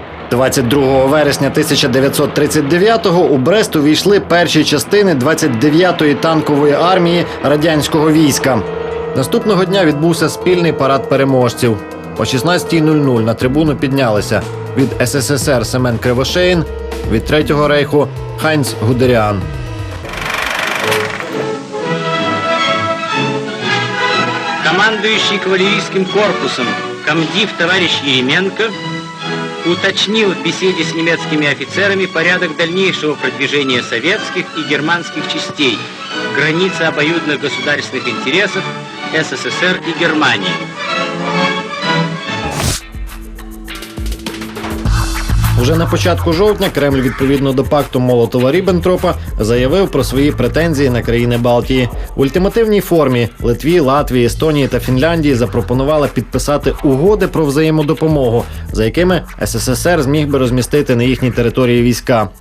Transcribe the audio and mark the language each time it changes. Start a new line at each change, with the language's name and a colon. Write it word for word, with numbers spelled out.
Ukrainian: двадцять другого вересня тисяча дев'ятсот тридцять дев'ятого у Брест увійшли перші частини двадцять дев'ятої танкової армії радянського війська. Наступного дня відбувся спільний парад переможців. О шістнадцятій на трибуну піднялися від ес ес ес ер Семен Кривошеїн, від Третього Рейху Хайнц Гудеріан.
Russian: Командующий кавалерийским корпусом комдив товарищ Еременко уточнил в беседе с немецкими офицерами порядок дальнейшего продвижения советских и германских частей в границе обоюдных государственных интересов СССР и Германии.
Ukrainian: Уже на початку жовтня Кремль, відповідно до пакту Молотова-Ріббентропа, заявив про свої претензії на країни Балтії. В ультимативній формі Литві, Латвії, Естонії та Фінляндії запропонувала підписати угоди про взаємодопомогу, за якими ес ес ес ер зміг би розмістити на їхній території війська.